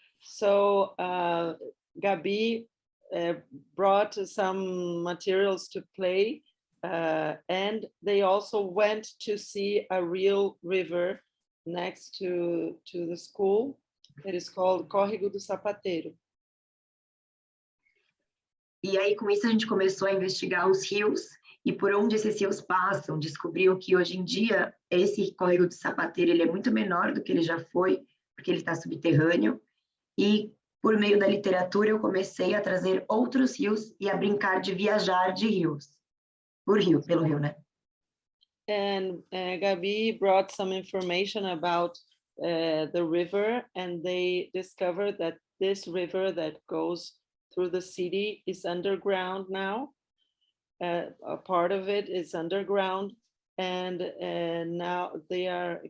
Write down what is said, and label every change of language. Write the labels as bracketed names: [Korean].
[English] So Gabi brought some materials to play, and they also went to see a real river next to the school. It is called Córrego do Sapateiro. [Portuguese] E aí, com isso, a gente começou a investigar os rios e por onde esses rios passam. Descobriu que, hoje em dia, esse Córrego do Sapateiro ele é muito menor do que ele já foi, porque ele está subterrâneo. E, por meio da literatura, eu comecei a trazer outros rios e a brincar de viajar de rios. Pelo rio, né? [English] And Gabi brought some information about the river, and they discovered that this river that goes through the city is underground now. A part of it is underground, and now they are...